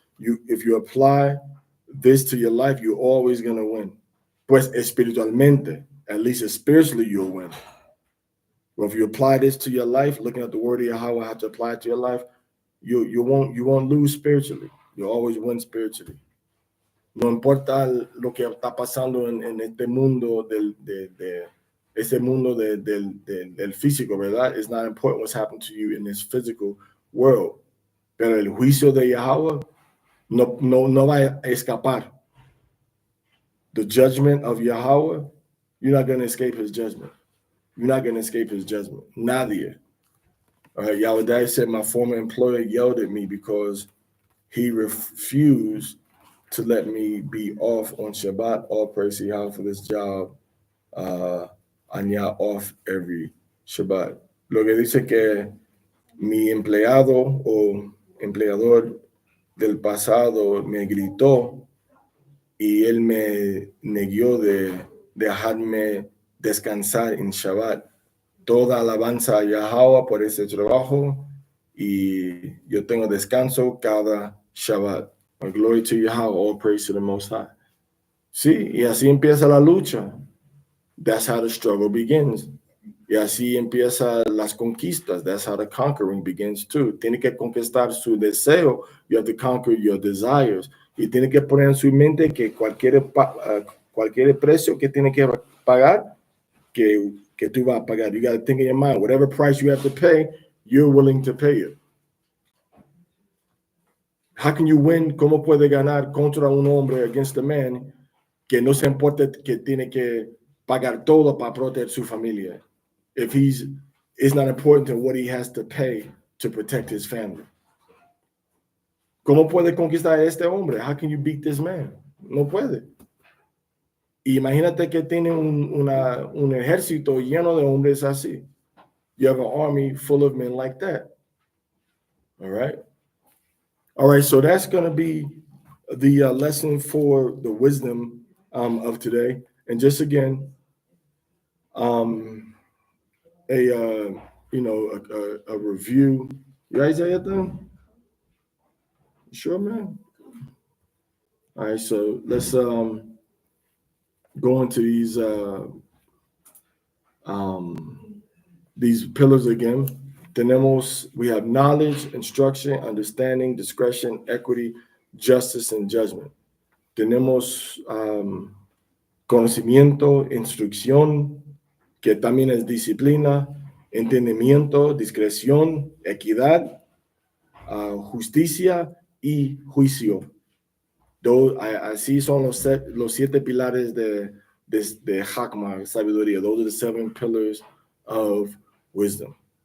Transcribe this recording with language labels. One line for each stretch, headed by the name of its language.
English: If you apply this to your life, you're always going to win.
Spanish: Pues espiritualmente,
English: at least spiritually, you'll win. Well, if you apply this to your life, looking at the word of Yahweh, how to apply it to your life, you won't lose spiritually. You'll always win spiritually.
Spanish: No importa lo que está pasando en este mundo ese mundo del físico, ¿verdad?
English: It's not important what's happened to you in this physical world.
Spanish: Pero el juicio de Yahweh no va a escapar.
English: The judgment of Yahweh, you're not going to escape his judgment. You're not going to escape his judgment.
Spanish: Nadie.
English: All right, Yahweh said my former employer yelled at me because he refused to let me be off on Shabbat. All praise to Yahweh for this job.
Spanish: Añade
English: off every Shabbat.
Spanish: Lo que dice que mi empleado o empleador del pasado me gritó y él me negó de dejarme descansar en Shabbat. Toda alabanza a Yahweh por ese trabajo y yo tengo descanso cada Shabbat.
English: Glory to Yahweh, all praise to the Most High.
Spanish: Sí, y así empieza la lucha.
English: That's how the struggle begins.
Spanish: Y así empiezan las conquistas.
English: That's how the conquering begins too.
Spanish: Tiene que conquistar su deseo.
English: You have to conquer your desires.
Spanish: Y tiene que poner en su mente que cualquier precio que tiene que pagar, que tú vas a pagar.
English: You got to think in your mind, whatever price you have to pay, you're willing to pay it. How can you win?
Spanish: ¿Cómo puede ganar contra un hombre,
English: against a man,
Spanish: que no se importa que tiene que pagar todo para proteger su familia?
English: If it's not important to what he has to pay to protect his family.
Spanish: ¿Cómo puede conquistar a este hombre?
English: How can you beat this man?
Spanish: No puede. Imagínate que tiene un ejército lleno de hombres así.
English: You have an army full of men like that. All right. All right. So that's going to be the lesson for the wisdom of today. And just again, a review. You guys say it then? Sure, man. All right. So let's go into these pillars again. We have knowledge, instruction, understanding, discretion, equity, justice, and judgment.
Spanish: Tenemos conocimiento, instrucción, que también es disciplina, entendimiento, discreción, equidad, justicia y juicio. Así son los 7 pilares de Hakma, sabiduría.
English: Those are the 7 pillars of wisdom.